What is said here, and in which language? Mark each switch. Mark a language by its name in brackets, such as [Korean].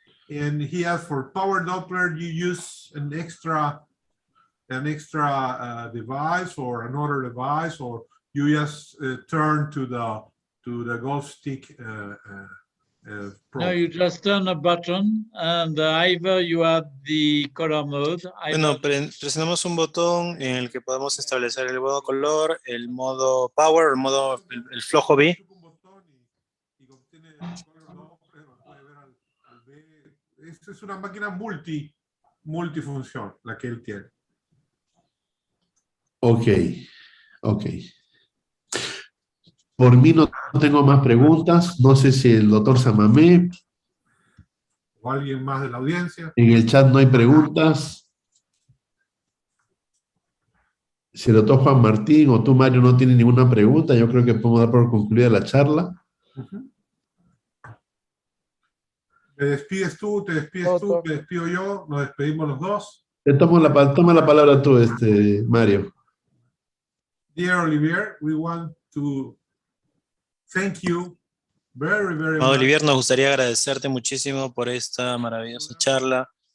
[English] And he asked for power Doppler, you use an extra device or another device, or you just turn to the golf stick Pro. No, you just turn a button and either you have the color mode. [Spanish] Bueno, presionamos un botón en el que podemos establecer el modo color, el modo power, el modo el flojo B. Un botón y obtiene el color Doppler, lo puede ver al ver. Es una máquina multifunción la que él tiene. Ok, ok. Por mí no tengo más preguntas. No sé si el doctor Samamé. O alguien más de la audiencia. En el chat no hay preguntas. Si el doctor Juan Martín o tú, Mario, no tienen ninguna pregunta, yo creo que podemos dar por concluida la charla. Te despides tú, te despides tú, te despido yo, nos despedimos los dos. Te toma la palabra tú, Mario. [English] Dear Olivier, we want to thank you very, very much. [Spanish] Olivier, nos gustaría agradecerte muchísimo por esta maravillosa charla.